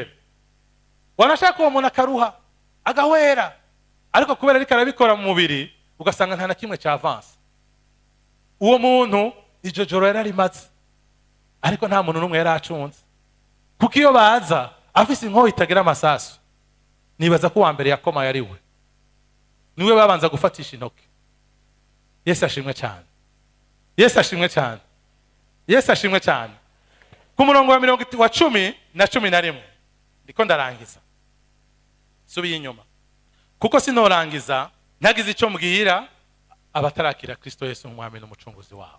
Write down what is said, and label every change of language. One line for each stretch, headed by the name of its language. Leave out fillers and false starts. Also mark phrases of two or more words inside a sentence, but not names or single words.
Rundi: Wanashaka uwo muntu akaruha agahwera, ariko kubera ariko arabikora mu mubiri ugasanga nta na kimwe cya avance. Uwo muntu ijojoro yararimaze, ariko nta muntu n'umwe yaracunze, kuko iyo baza afise inkoho itagira amasasu, nibaza ko uwa mbere yakoma yari we, niwe babanza gufatisha intoki. Yesu ashimwe cyane. Yesu ashimwe cyane. Yesu ashimwe cyane. Ku murongo wa 10 na 11 ndiko ndarangiza, subiye inyuma kuko sinorangiza ntagize icyo mbwira abatarakira Kristo Yesu nk'umwami n'umucunguzi wabo.